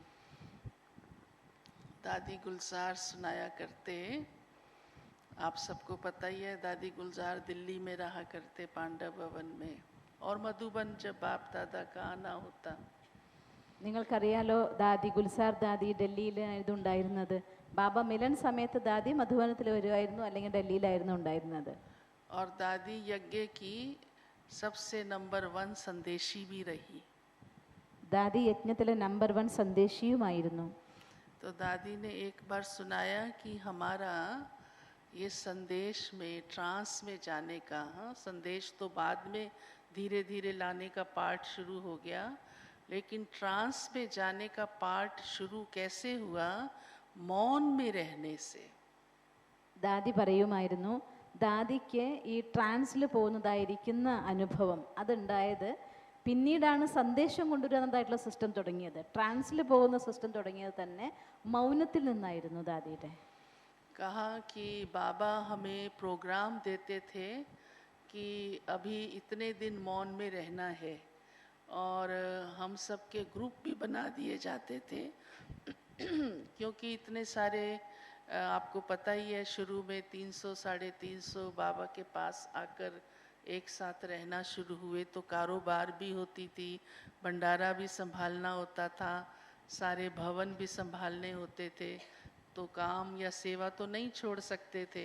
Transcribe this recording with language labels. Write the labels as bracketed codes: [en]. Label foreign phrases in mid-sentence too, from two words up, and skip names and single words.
[hi] दादी गुलजार सुनाया करते, आप सबको पता ही है, दादी गुलजार दिल्ली में रहा करते पांडव भवन में, और मधुबन जब बाप दादा का आना होता. [ml] നിങ്ങൾക്കറിയാലോ, ദാദി ഗുൽസാർ ദാദി ഡൽഹിയിലായിരുന്നു ഉണ്ടായിരുന്നത്. ബാബ മിലൻ സമയത്ത് ദാദി മധുബനത്തിൽ വരുമായിരുന്നു, അല്ലെങ്കിൽ ഡൽഹിയിലായിരുന്നു ഉണ്ടായിരുന്നത്. [hi] और दादी यज्ञ की सबसे नंबर 1 संदेशी भी रही. [ml] ദാദി യജ്ഞത്തിലെ നമ്പർ 1 സന്ദേശിയുമായിരുന്നു. [hi] तो दादी ने एक बार सुनाया कि हमारा ये संदेश में ट्रांस में जाने का, संदेश तो बाद में धीरे धीरे लाने का पार्ट शुरू हो गया, लेकिन ट्रांस में जाने का पार्ट शुरू कैसे हुआ? मौन में रहने से. [ml] ദാദി പറയുമായിരുന്നു, ദാദിക്ക് ഈ ട്രാൻസിൽ പോകുന്നതായിരിക്കുന്ന അനുഭവം അതുണ്ടായത് പിന്നീടാണ് സന്ദേശം കൊണ്ടുവരുന്നതായിട്ടുള്ള സിസ്റ്റം തുടങ്ങിയത്. ട്രാൻസിൽ പോകുന്ന സിസ്റ്റം തുടങ്ങിയത് തന്നെ മൗനത്തിൽ നിന്നായിരുന്നു ദാദിയുടെ. [hi] कहा कि बाबा हमें प्रोग्राम देते थे कि अभी इतने दिन मौन में रहना है, और हम सब के ग्रुप भी बना दिए जाते थे क्योंकि इतने सारे आपको पता ही है, शुरू में 300 350 बाबा के पास आकर एक साथ रहना शुरू हुए, तो कारोबार भी होती थी, भंडारा भी संभालना होता था, सारे भवन भी संभालने होते थे, तो काम या सेवा तो नहीं छोड़ सकते थे.